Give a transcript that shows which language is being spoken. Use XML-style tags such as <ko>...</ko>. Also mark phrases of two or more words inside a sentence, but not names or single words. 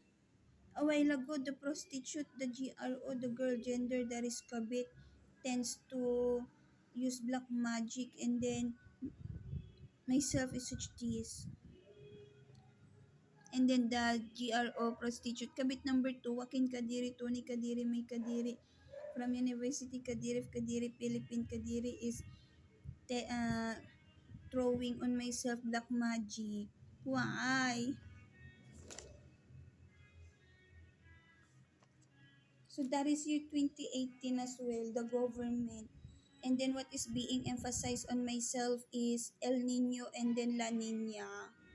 <en>A while ago, the prostitute, the GRO, the girl gender that is kabit, tends to use black magic, and then myself is such this. And then the GRO prostitute, kabit number 2, Joaquin Kadiri, Tony Kadiri, May Kadiri, from University Kadiri, Philippine Kadiri is te- uh, throwing on myself black magic. Why? So that is year 2018 as well, the government. And then what is being emphasized on myself is El Nino and then La Nina.</en>